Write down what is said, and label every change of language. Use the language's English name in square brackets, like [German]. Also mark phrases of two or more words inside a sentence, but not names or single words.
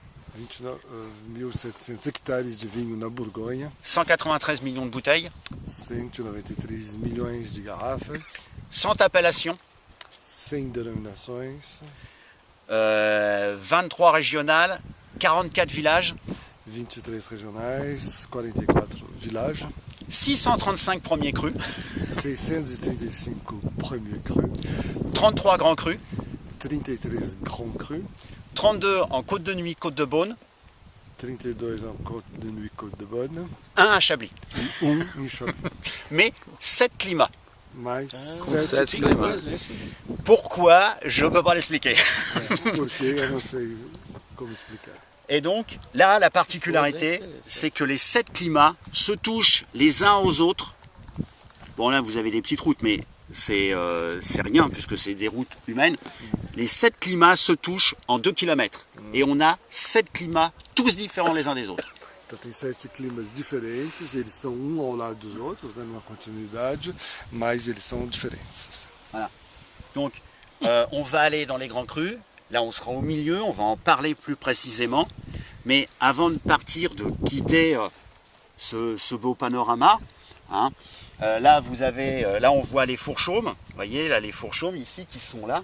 [Portuguese] 29.700 hectares de vinho na Borgonha, [French] 193 millions de bouteilles, [Portuguese] 193 milhões de garrafas, [French] 100 appellations, [Portuguese] 100 denominações, [French] 23 régionales, 44 villages, [Portuguese] 23 regionais, 44 villages, [French] 635 premiers crus, 635 premiers crus, 33 grands crus, 33 grands crus, 32 en Côte de Nuit, Côte de Beaune, 32 en Côte de Nuit, Côte de Beaune, 1 à Chablis. [Portuguese] e em Chablis. [French] Mais 7 climats. [Portuguese] Mais Com 7 7 climas. [French] Pourquoi? Je ne peux pas l'expliquer. [Portuguese] porque eu não sei como explicar. [French] Et donc, là, la particularité, c'est que les 7 climats se touchent les uns aux autres. Bon, là, vous avez des petites routes, mais c'est rien, puisque c'est des routes humaines. Les 7 climats se touchent en 2 km. Et on a 7 climats, tous différents les uns des autres. [Portuguese] Então tem 7 climas diferentes, eles estão um ao lado dos outros, né, numa continuidade, mas eles são diferentes. [French] Donc, on va aller dans les grands crus. Là, on sera au milieu, on va en parler plus précisément. Mais avant de partir, de quitter ce beau panorama, hein, là, là, on voit les fourchaumes. Vous voyez, là, les fourchaumes ici qui sont là.